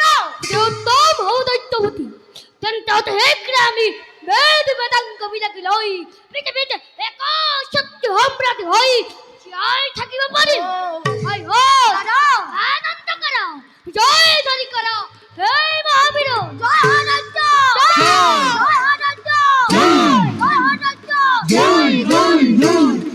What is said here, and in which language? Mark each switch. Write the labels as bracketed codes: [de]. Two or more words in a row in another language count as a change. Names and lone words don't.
[as] উত্তম হও দৈত্যবতী তেন্তে আমি বেদ বেদাংগবিলাক লৈ পৃথিৱীত এক শক্তি সম্ৰাট হৈ জীয়াই থাকিব পাৰিম আনন্দ কৰা জয় ধৰি কৰা হে মহাবীৰ জয় আনন্দ জয় আনন্দ জয় আনন্দ জয় জয় জয়